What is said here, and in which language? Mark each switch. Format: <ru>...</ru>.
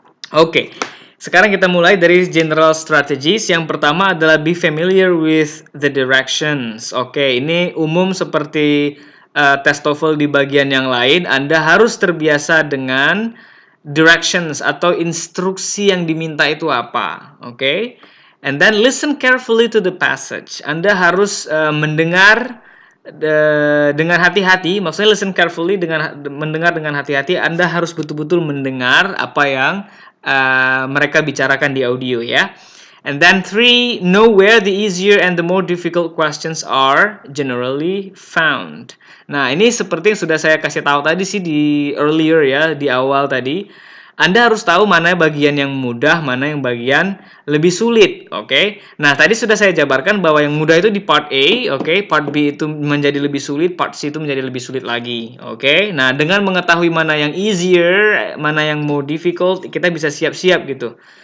<id>Oke, sekarang kita mulai dari</id> <en>general strategies.</en> <id>Yang pertama adalah</id> <en>be familiar with the directions.</en> <id>Oke, ini umum seperti tes TOEFL di bagian yang lain. Anda harus terbiasa dengan directions atau instruksi yang diminta itu apa.</id> <en>Oke, and then listen carefully to the passage.</en> <id>Anda harus mendengar dengan hati-hati. Maksudnya</id> <en>listen carefully</en> <id>dengan mendengar dengan hati-hati. Anda harus betul-betul mendengar apa yang mereka bicarakan di audio, ya.</id> <en>And then 3, know where the easier and the more difficult questions are generally found.</en> <id>Nah, ini seperti yang sudah saya kasih tahu tadi sih di earlier, ya, di awal tadi. Anda harus tahu mana bagian yang mudah, mana yang bagian lebih sulit, oke? Nah, tadi sudah saya jabarkan bahwa yang mudah itu di part A, oke? Part B itu menjadi lebih sulit, part C itu menjadi lebih sulit lagi, oke? Nah, dengan mengetahui mana yang easier, mana yang</id> <en>more difficult,</en> <id>kita bisa siap-siap gitu.</id>